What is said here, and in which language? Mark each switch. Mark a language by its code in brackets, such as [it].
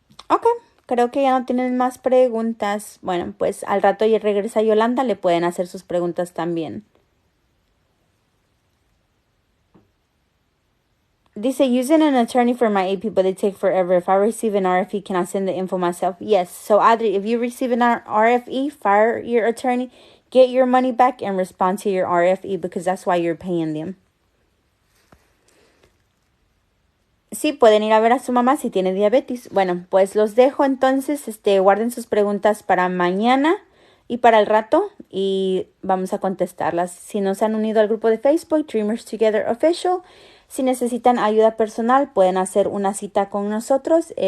[es] Ok, creo que ya no tienen más preguntas. Bueno, pues al rato ya regresa Yolanda, le pueden hacer sus preguntas también. Dice, [en] using an attorney for my AP, but they take forever. If I receive an RFE, can I send the info myself? Yes. So, Adri, if you receive an RFE, fire your attorney, get your money back, and respond to your RFE because that's why you're paying them. [es] Sí, pueden ir a ver a su mamá si tiene diabetes. Bueno, pues los dejo entonces. Guarden sus preguntas para mañana y para el rato y vamos a contestarlas. Si no se han unido al grupo de Facebook, Dreamers2gether Official, si necesitan ayuda personal, pueden hacer una cita con nosotros.